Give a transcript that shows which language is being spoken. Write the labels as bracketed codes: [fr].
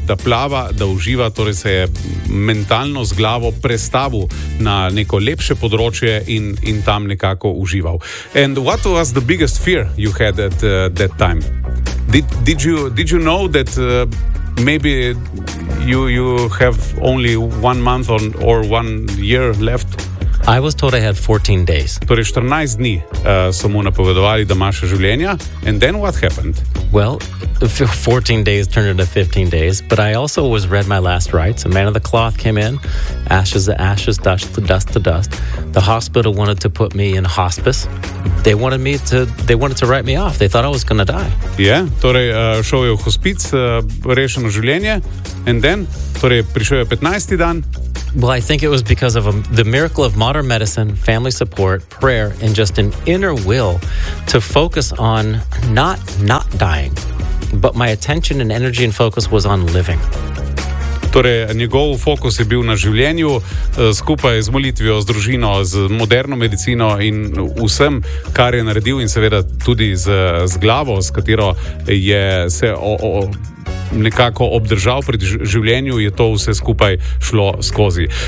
[sl] Da plava, da uživa, torej se je mentalno z glavo prestavil na neko lepše področje in tam nekako užival. [en] And what was the biggest fear you had at that time? Did you know that maybe you have only 1 month or 1 year left? I was told I had 14 days. [sl] Torej 14 dni so mu napovedovali, da imaš življenja. [en] And then what happened? Well, 14 days turned into 15 days. But I also was read my last rites. A man of the cloth came in. Ashes to ashes, dust to dust to dust. The hospital wanted to put me in hospice. They wanted to write me off. They thought I was going to die. [sl] Yeah, torej šel je v hospic, rešeno življenje. [en] And then, [sl] torej prišel je 15. dan. [en] Well, I think it was because of the miracle of modern medicine, family support, prayer, and just an inner will to focus on not dying, but my attention and energy and focus was on living. [sl] Torej, njegov fokus je bil na življenju, skupaj z molitvijo, z družino, z moderno medicino in vsem, kar je naredil in seveda tudi z glavo, s katero je se nekako obdržal pri življenju, je to vse skupaj šlo skozi.